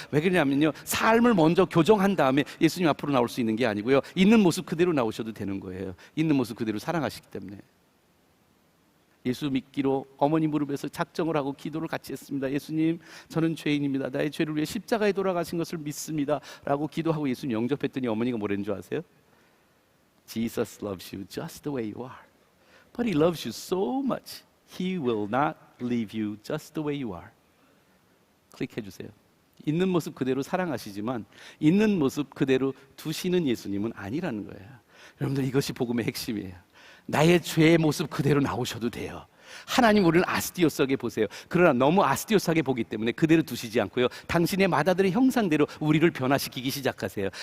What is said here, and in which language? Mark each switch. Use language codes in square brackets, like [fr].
[ko] 왜 그러냐면요, 삶을 먼저 교정한 다음에 예수님 앞으로 나올 수 있는 게 아니고요, 있는 모습 그대로 나오셔도 되는 거예요. 있는 모습 그대로 사랑하시기 때문에. 예수 믿기로 어머니 무릎에서 작정을 하고 기도를 같이 했습니다. 예수님, 저는 죄인입니다. 나의 죄를 위해 십자가에 돌아가신 것을 믿습니다 라고 기도하고 예수님 영접했더니 어머니가 뭐라는 줄 아세요? [en] Jesus loves you just the way you are. But He loves you so much. He will not leave you just the way you are. [ko] 클릭해 주세요. 있는 모습 그대로 사랑하시지만 있는 모습 그대로 두시는 예수님은 아니라는 거예요. 여러분들 이것이 복음의 핵심이에요. 나의 죄의 모습 그대로 나오셔도 돼요. 하나님 우리를 아스티오스하게 보세요. 그러나 너무 아스티오스하게 보기 때문에 그대로 두시지 않고요, 당신의 맏아들의 형상대로 우리를 변화시키기 시작하세요.